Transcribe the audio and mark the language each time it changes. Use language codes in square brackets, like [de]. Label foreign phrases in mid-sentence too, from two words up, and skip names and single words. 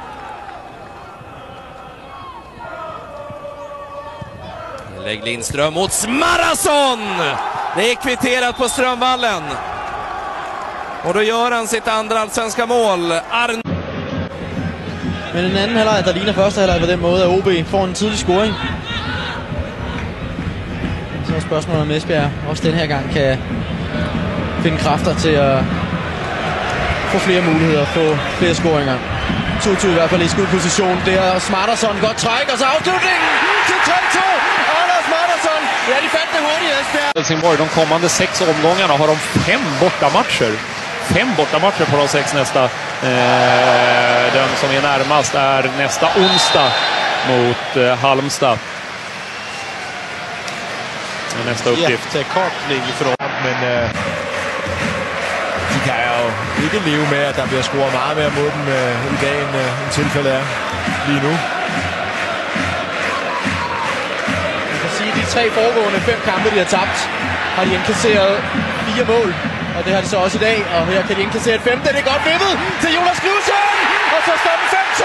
[sv] Lägg Lindström mot Smarason! Det är kvitterat på Strömvallen. Och då gör han sitt andra allsvenska mål. [da] Men den anden halvleg, der ligner første halvleg på den måde, at OB får en tidlig scoring. Så er spørgsmålet om Esbjerg også den her gang kan finde kræfter til at få flere muligheder, få flere scoringer. 2-2 i hvert fald i skudposition. Det er Smarason, godt træk, og så afslutningen til 3-2. Anders Smarason, ja, de fandt det hurtigt, Esbjerg. [sv] Helsingborg, de kommande 6 omgångarna har de 5 bortamatcher. 5 bortamatcher på de 6 nästa. Den som är närmast är nästa onsdag mot Halmstad. Nästa uppgift. Jättekartlig från, [da] men de kan jo ikke leve med, at der bliver scoret meget mere mod dem i dag, end tilfældet er lige nu. Man kan sige, at de 3 foregående 5 kampe, de har tabt, har de indkasseret 4 mål. Og det har de så også i dag, og her kan de indkassere et 5. Det er godt vippet til Jonas Knudsen, og så står den 5-2.